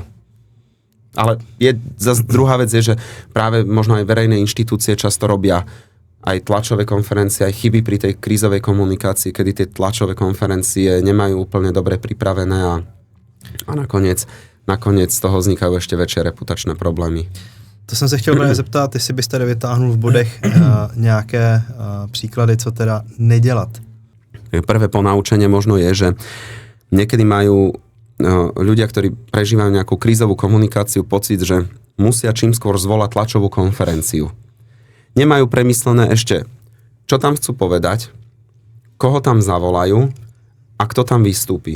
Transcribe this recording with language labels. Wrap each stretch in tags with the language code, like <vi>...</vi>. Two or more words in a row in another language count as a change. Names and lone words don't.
<sk>Ale zase druhá vec je, že práve možno aj verejné inštitúcie často robia aj tlačové konferencie, aj chyby pri tej krízovej komunikácii, kedy tie tlačové konferencie nemajú úplne dobre pripravené a nakoniec z toho vznikajú ešte väčšie reputačné problémy.</sk> <cs>To jsem se chtěl právě zeptat, jestli byste tady vytáhnul v bodech nějaké příklady, co teda nedělat.</cs> <sk>Prvé ponaučenie možno je, že niekedy majú ľudia, ktorí prežívajú nejakú krízovú komunikáciu, pocit, že musia čím skôr zvolať tlačovú konferenciu. Nemajú premyslené ešte, čo tam chcú povedať, koho tam zavolajú a kto tam vystúpi.</sk>